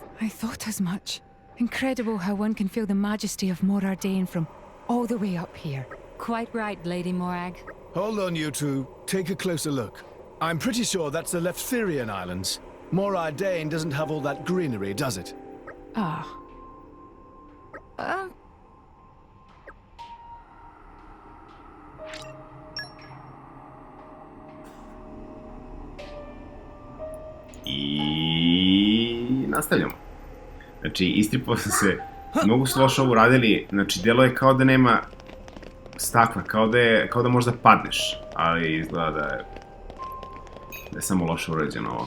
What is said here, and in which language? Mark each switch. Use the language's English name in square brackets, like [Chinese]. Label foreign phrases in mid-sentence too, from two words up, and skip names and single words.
[English] I thought as much. Incredible how one can feel the majesty of Mor Ardain from all the way up here. Quite right, Lady Morag. Hold on, you two. Take a closer look. I'm pretty sure that's the Leftherian Islands. Mor Ardain doesn't have all that greenery, does it? Ah. [Serbian] I nastavljamo. Znači, istripao sam se, mnogo su loše ovo uradili, znači, delo je kao da nema stakla, kao da možda padneš, ali izgleda da je samo loše urađeno ovo.